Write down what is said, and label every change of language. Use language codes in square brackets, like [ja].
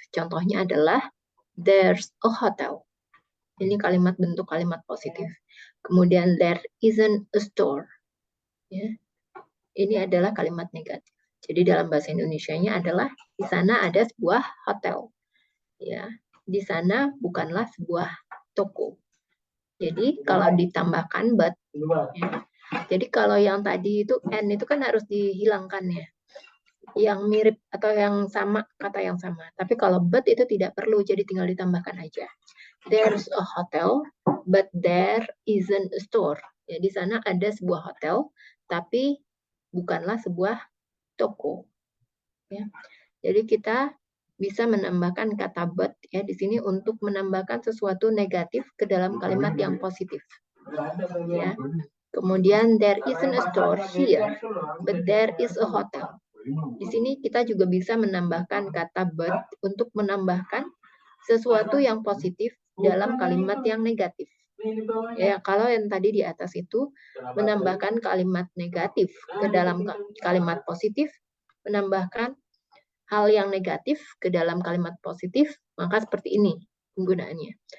[id] Contohnya adalah [en] there's a hotel. [id] Ini kalimat bentuk kalimat positif. Kemudian [en] there isn't a store. [id] Ya. Ini adalah kalimat negatif. Jadi dalam bahasa Indonesianya adalah di sana ada sebuah hotel. Ya, di sana bukanlah sebuah toko. Jadi kalau ditambahkan but, ya. Jadi kalau yang tadi itu and itu kan harus dihilangkan ya. Yang mirip atau yang sama, kata yang sama. Tapi kalau but itu tidak perlu, jadi tinggal ditambahkan aja. [en] There's a hotel, but there isn't a store. [id] Ya, di sana ada sebuah hotel, tapi bukanlah sebuah toko. Ya. Jadi kita bisa menambahkan kata but ya di sini untuk menambahkan sesuatu negatif ke dalam kalimat yang positif. Ya. Kemudian [en] there isn't a store here, but there is a hotel. [id] Di sini kita juga bisa menambahkan kata but untuk menambahkan sesuatu yang positif dalam kalimat yang negatif. Ya, kalau yang tadi di atas itu menambahkan kalimat negatif ke dalam kalimat positif, menambahkan hal yang negatif ke dalam kalimat positif, maka seperti ini penggunaannya.